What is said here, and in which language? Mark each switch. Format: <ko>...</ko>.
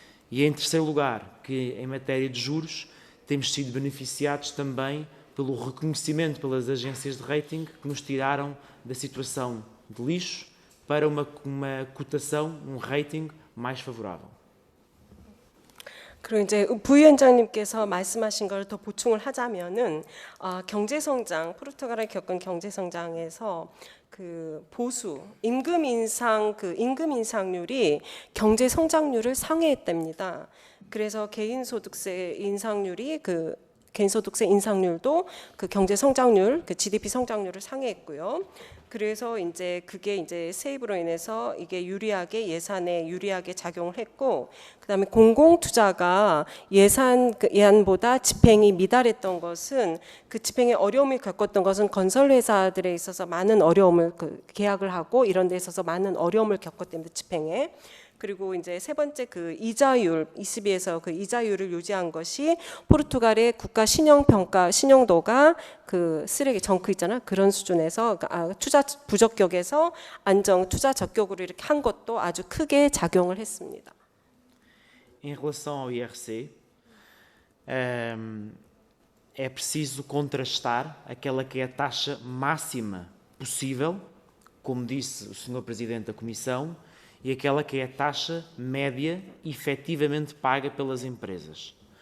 <pt>E em terceiro lugar, que em matéria de juros temos sido beneficiados também pelo reconhecimento pelas agências de rating que nos tiraram da situação de lixo para uma cotação, um rating mais favorável.</pt> <ko>그리고 이제 부위원장님께서 말씀하신 걸 더 보충을 하자면은 경제 성장, 포르투갈이 겪은 경제 성장에서 그 보수 임금 인상률이 경제 성장률을 상회했답니다. 그래서 개인소득세 인상률이 개인소득세 인상률도 그 경제 성장률, 그 GDP 성장률을 상회했고요. 그래서 이제 그게 이제 세입으로 인해서 이게 예산에 유리하게 작용을 했고, 그다음에 공공 투자가 예산보다 집행이 미달했던 것은 그 집행에 어려움을 겪었던 것은 건설 회사들에 있어서 많은 어려움을 계약을 하고 이런 데 있어서 많은 어려움을 겪었기 때문에 집행에. 그리고 이제 세 번째 그 이자율, ECB에서 그 이자율을 유지한 것이 포르투갈의 국가 신용도가 그 쓰레기 정크 있잖아, 그런 수준에서 투자 부적격에서 투자 적격으로 이렇게 한 것도 아주 크게 작용을 했습니다.</ko> <pt>Em relação ao IRC, é preciso contrastar aquela que é a taxa máxima possível, como disse o Sr. Presidente da Comissão, e aquela que é a taxa média efetivamente paga pelas empresas.</pt>